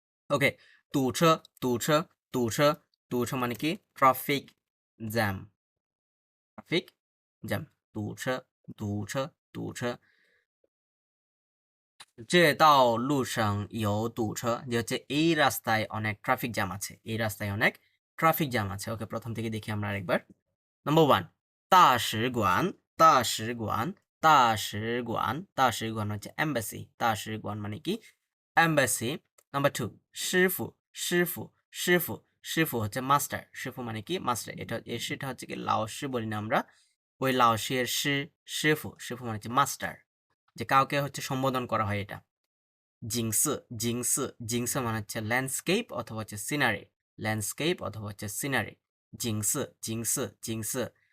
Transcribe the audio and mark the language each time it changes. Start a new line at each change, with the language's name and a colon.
Bangla: ওকে,
Chinese: 堵车, 堵车, 堵车, 堵车
Bangla: মানে কি? Traffic jam. Traffic jam,
Chinese: 堵车, 堵车, 堵车। 这道路上有堵车
Bangla: যে হচ্ছে এই রাস্তায় অনেক ট্রাফিক জ্যাম আছে। এই রাস্তায় অনেক ট্রাফিক জ্যাম আছে। ওকে, প্রথম থেকে দেখি আমরা আরেকবার। নাম্বার 1
Chinese: 大使馆, 大使馆, 大使馆, 大使馆
Bangla: হচ্ছে এমবাসি। 大使馆 মানে কি? এমবাসি। নাম্বার 2
Chinese: 师傅, 师傅, 师傅, 师傅
Bangla: হচ্ছে মাস্টার। 师傅 মানে কি? মাস্টার। সেটা হচ্ছে কি লাওশি বলি না আমরা, ওই লাওশির শিফু। শিফু মানে হচ্ছে মাস্টার, যে কাউকে হচ্ছে সম্বোধন করা হয় এটা। জিংসে, জিংসে, জিংসে মানে হচ্ছে ল্যান্ডস্কেপ অথবা হচ্ছে সিনারি। ল্যান্ডস্কেপ অথবা হচ্ছে সিনারি। জিংসে, জিংসে, জিংসে।